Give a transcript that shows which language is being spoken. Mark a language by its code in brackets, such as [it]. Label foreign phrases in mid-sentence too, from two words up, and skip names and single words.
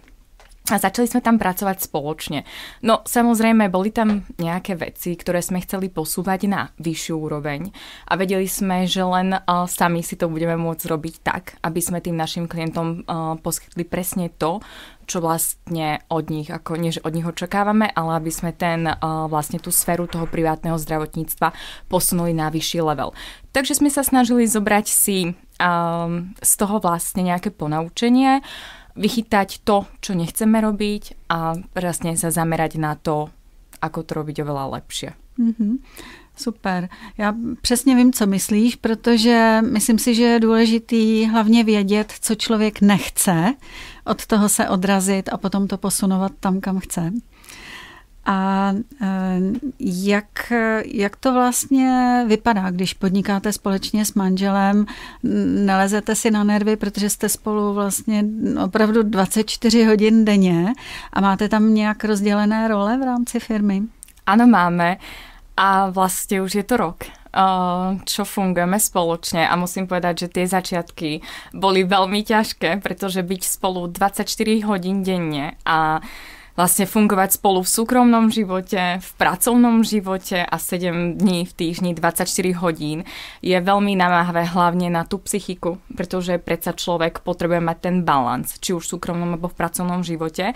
[sk] A začali sme tam pracovať spoločne. No samozrejme, boli tam nejaké veci, ktoré sme chceli posúvať na vyššiu úroveň a vedeli sme, že len sami si to budeme môcť robiť tak, aby sme tým našim klientom poskytli presne to, čo vlastne od nich, ako nie, že od nich očakávame, ale aby sme vlastne tú sféru toho privátneho zdravotníctva posunuli na vyšší level. Takže sme sa snažili zobrať si z toho vlastne nejaké ponaučenie, vychytať to, čo nechceme robiť a vlastne sa zamerať na to, ako to robiť oveľa lepšie. Mm-hmm. Super. [cs] Já přesně vím, co myslíš, protože myslím si, že je důležitý hlavně vědět, co člověk nechce, od toho se odrazit a potom to posunovat tam, kam chce. A jak to vlastně vypadá, když podnikáte společně s manželem, nelezete si na nervy, protože jste spolu vlastně opravdu 24 hodin denně a máte tam nějak rozdělené role v rámci firmy? [sk] Áno, máme a vlastne už je to rok, čo fungujeme spoločne a musím povedať, že tie začiatky boli veľmi ťažké, pretože byť spolu 24 hodín denne a vlastne fungovať spolu v súkromnom živote, v pracovnom živote a 7 dní v týždni, 24 hodín je veľmi namáhavé hlavne na tú psychiku, pretože predsa človek potrebuje mať ten balans, či už v súkromnom alebo v pracovnom živote.